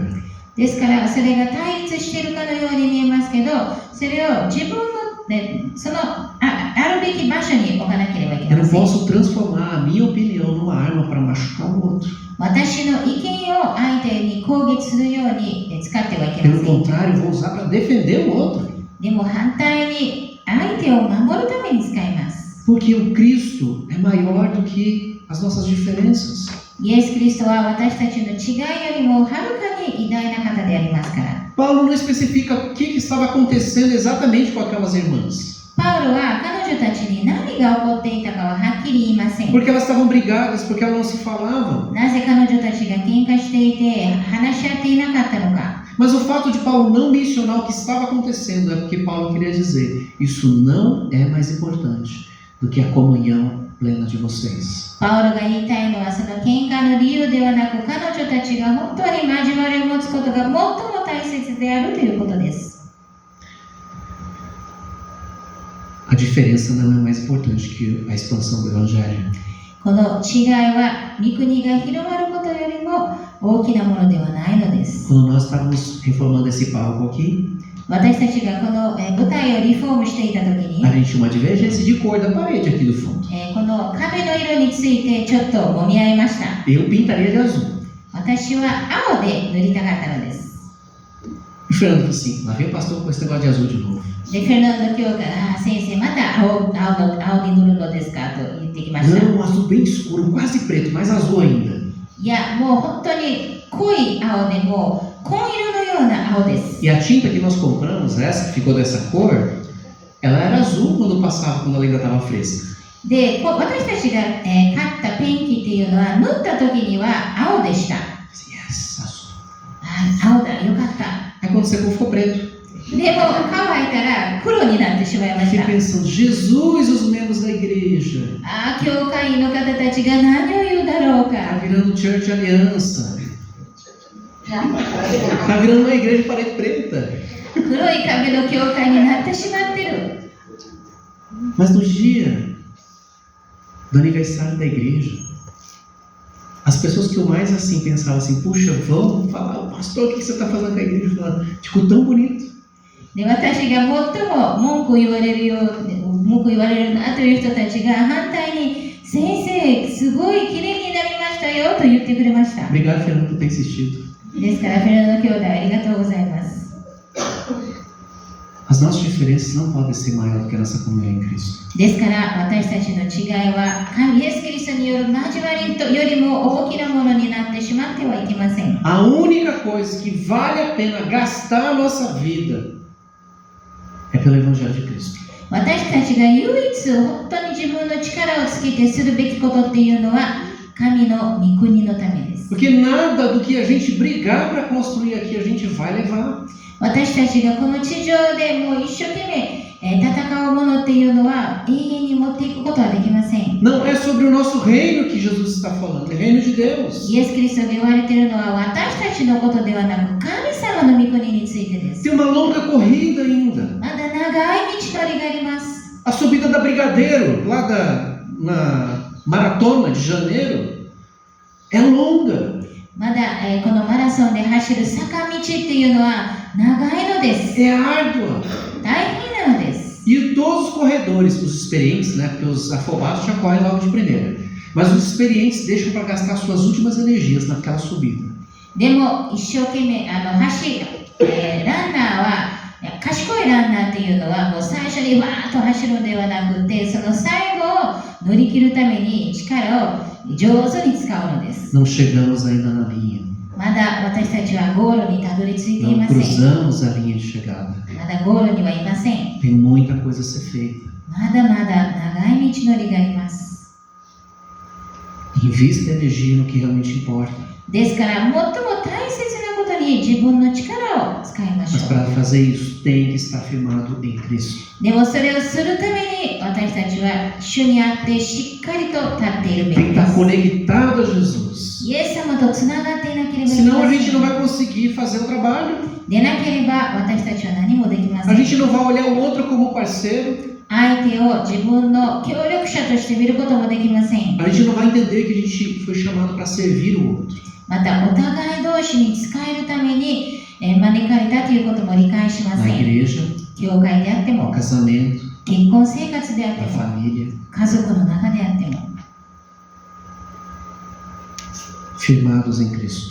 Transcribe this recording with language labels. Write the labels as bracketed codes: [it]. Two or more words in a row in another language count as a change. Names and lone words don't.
[ja] ですからそれが対立しているかのように見えますけど、それを自分の、ね、あるべき場所に置かなければいけ [pt] Eu [ja] ま [pt] não [ja] せん。 [pt] posso transformar a minha opinião numa arma para machucar o outro. [ja] 私の意見を相手に攻撃するように使ってはいけま [pt] Pelo [ja] せん。 [pt] contrário, eu vou usar para defender o outro. [ja] でも反対に相手を守るために使います。 [pt] Porque o Cristo é maior do que as nossas diferenças. [ja] イエス・キリストは私たちの違いよりもはるかに偉大な方でありますから。 [pt] Paulo não especifica o que estava acontecendo exatamente com aquelas irmãs. [ja] パウロは彼女たちに何が起こっていたかははっきり言いません。 [pt] Porque elas estavam brigadas, porque elas não se falavam. [ja] なぜ彼女たちが喧嘩していて話し合っていなかったのか。 [pt] Mas o fato de Paulo não mencionar o que estava acontecendo é porque Paulo queria dizer: isso não é mais importante do que a comunhão plena de vocês. [ja] パウロが言いたいのはその喧嘩の理由ではなく、彼女たちが本当に交わりを持つことが最も大切であるということです。 [pt] A diferença não é mais importante que a expansão do Evangelho. [ja] この違いは御国が広まることよりも大きなものではないのです。 [pt] Quando nós estávamos reformando esse palco aqui, [ja] 私たちがこの舞台をリフォームしていたときに、 [pt] a gente tinha uma divergência de cor da parede aqui do fundo. [ja] この壁の色についてちょっと揉み合いました。 [pt] Eu pintaria de azul. [ja] 私は青で塗りたかったのです。 [pt] E o Fernando falou assim: lá vem o pastor com esse negócio de azul de novo. [ja] で、フェルナンド教が、先生、また青に塗るのですかと言ってきました。 [pt] Não, um azul bem escuro, quase preto, mais azul ainda. [ja] いや、もう本当に濃い青でもう紺色のような青です。 [pt] E a tinta que nós compramos, essa que ficou dessa cor, ela era azul quando passava, quando ela ainda estava fresca. [ja] で、私たちが、買ったペンキっていうのは塗った時には青でした。 [pt] Yes, azul. [ja] 青だ、よかった。 [pt] Aí quando secou ficou preto. [ja] でも乾いたら黒になってしまいまし [pt] Fiquei [ja] た。 [pt] pensando: Jesus e os membros da igreja. [ja] ああ、教会員の方たちが何を言うだろう [pt] Tá [ja] か。 [pt] virando Church Aliança. Tá virando uma igreja de parede preta. [ja] 黒い壁の教会になってしまってる。 [pt] Mas no dia do aniversário da igreja, as pessoas que eu mais assim pensavam assim: puxa, vamos falar, pastor, o que você está fazendo com a igreja? Falando, ficou tão bonito. [ja] で、私が最も文句言われるなという人たちが反対に、先生、すごい綺麗になりましたよと言ってくれました。 [pt] Obrigado, Fernando, por ter insistido. [ja] ですから、フェルナンド兄弟ありがとうございます。 [pt] As nossas diferenças não podem ser maiores do que a nossa comunhão em Cristo. [ja] ですから、私たちの違いは、イエス・キリストによる交わりよりも大きなものになってしまってはいけません。 [pt] A única coisa que vale a pena gastar a nossa vida é pelo Evangelho de Cristo. [ja] 私たちが唯一本当に自分の力をつけてするべきことっていうのは、神の御国のためです。 [pt] Porque nada do que a gente brigar para construir aqui a gente vai levar. [ja] 私たちがこの地上でもう一生懸命戦うものっていうのは永遠に持っていくことはできません。 [pt] Não é sobre o nosso reino que Jesus está falando, é o reino de Deus. [ja] イエス・キリストが言われているのは私たちのことではなく神様の御国についてです。 [pt] Tem uma longa corrida ainda. [ja] まだ長い道のりがあります。 [pt] A subida da Brigadeiro, lá na maratona de janeiro, é longa. [ja] まだ、このマラソンで走る坂道っていうのは長いのです。 [pt] É árdua. [ja] 大変なのです。 [pt] E todos os corredores, os experientes, né, porque os afobados já correm logo de primeira, mas os experientes deixam para gastar suas últimas energias naquela subida. [ja] でも一生懸命走る、ランナーは賢いランナーっていうのはもう最初にわーっと走るのではなくて、その最後を乗り切るために力を上手に使うのです。 [pt] Não chegamos ainda na linha. [ja] まだ私たちはゴールにたどり着いてい [pt] Não [ja] ません。 [pt] cruzamos a linha de chegada. [ja] まだゴールにはいません。 [pt] Tem muita coisa a ser feita. [ja] まだまだ長い道のりがあります。 [pt] Invista energia no que realmente importa. [ja] ですから、最も大切なことに自分の力を使いまし [pt] Mas [ja] ょう。 [pt] para fazer isso, tem que estar firmado em Cristo. [ja] でもそれをするために私たちは主にあってしっかりと立っているべ [pt] Tem [ja] き [pt] que [ja] で [pt] estar [ja] す。 [pt] conectado a Jesus. [ja] イエス様とつながっていなければいけ [pt] Senão [ja] ま [pt] a [ja] せ [pt] gente não [ja] ん。 [pt] vai conseguir fazer o trabalho. [ja] でなければ私たちは何もできませ [pt] A [ja] ん。 [pt] gente não vai olhar o outro como parceiro. [ja] 相手を自分の協力者として見ることもできません。 [pt] A gente não vai entender que a gente foi chamado para servir o outro. [ja] またお互い同士に仕えるために招かれたということも理解しま [pt] Na [ja] せん。 [pt] igreja, [ja] 教会であって [pt] no [ja] も、 [pt] casamento, [ja] 結婚生活であって [pt] na [ja] も、 [pt] família. [ja] 家族の中であっても、 [pt] Firmados em Cristo.